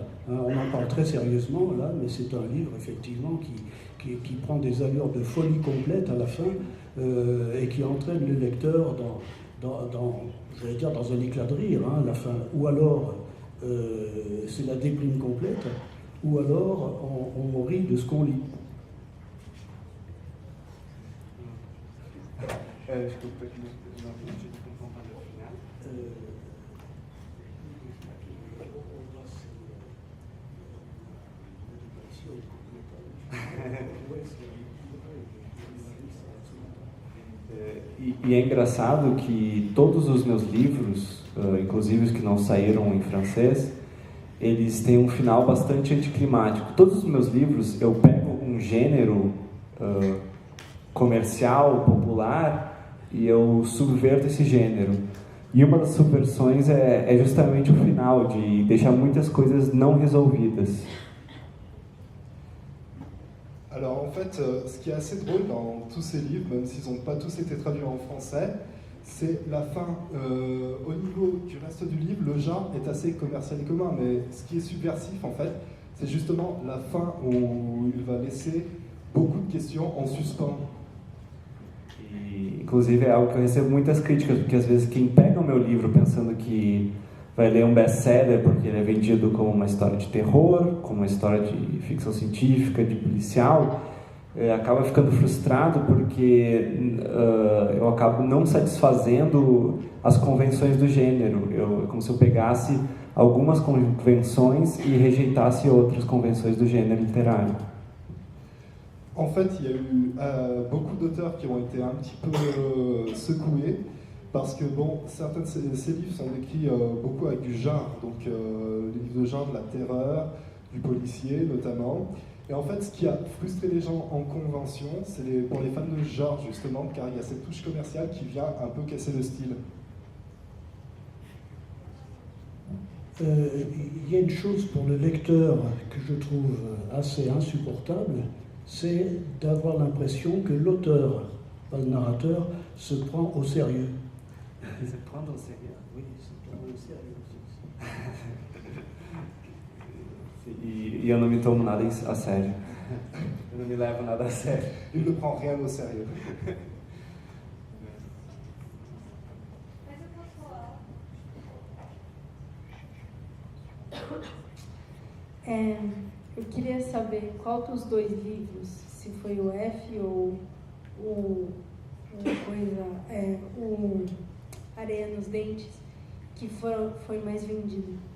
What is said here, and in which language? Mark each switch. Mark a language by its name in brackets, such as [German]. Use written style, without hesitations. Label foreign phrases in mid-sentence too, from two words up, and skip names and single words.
[French] On en parle très sérieusement là, mais c'est un livre effectivement qui prend des allures de folie complète à la fin et qui entraîne le lecteur j'allais dire dans un éclat de rire à la fin, ou alors c'est la déprime complète, ou alors on rit de ce qu'on lit. Je comprends pas. [Portuguese] E é engraçado que todos os meus livros, inclusive os que não saíram em francês, eles têm um final bastante anticlimático. Todos os meus livros, eu pego um gênero comercial, popular, e eu subverto esse gênero. E uma das subversões é justamente o final, de deixar muitas coisas não resolvidas. [French] Alors en fait, ce qui est assez drôle dans tous ces livres, même s'ils n'ont pas tous été traduits en français, c'est la fin. Au niveau du reste du livre, le genre est assez commercial et commun, mais ce qui est subversif en fait, c'est justement la fin où il va laisser beaucoup de questions en suspens. [Portuguese] E, inclusive é algo que eu recebo muitas críticas, porque às vezes quem pega o meu livro pensando que vai ler um best-seller porque ele é vendido como uma história de terror, como uma história de ficção científica, de policial, acaba ficando frustrado porque eu acabo não satisfazendo as convenções do gênero. É como se eu pegasse algumas convenções e rejeitasse outras convenções do gênero literário. [French] En fait, il y a eu beaucoup d'auteurs qui ont été un petit peu secoués, parce que bon, certains de ces livres sont écrits beaucoup avec du genre, donc des livres de genre, de la terreur, du policier notamment. Et en fait, ce qui a frustré les gens en convention, c'est pour les fans de genre justement, car il y a cette touche commerciale qui vient un peu casser le style. Il y a une chose pour le lecteur que je trouve assez insupportable, c'est d'avoir l'impression que l'auteur, pas le narrateur, se prend au sérieux. Se prendre au sérieux? Oui, se prendre au sérieux. [Portuguese] E eu não me tomo nada a sério. Eu não me levo nada a sério. [French] Il ne prend rien au sérieux. [Portuguese] Eu queria saber qual dos dois livros, se foi o F ou o Areia nos Dentes, que foi mais vendido.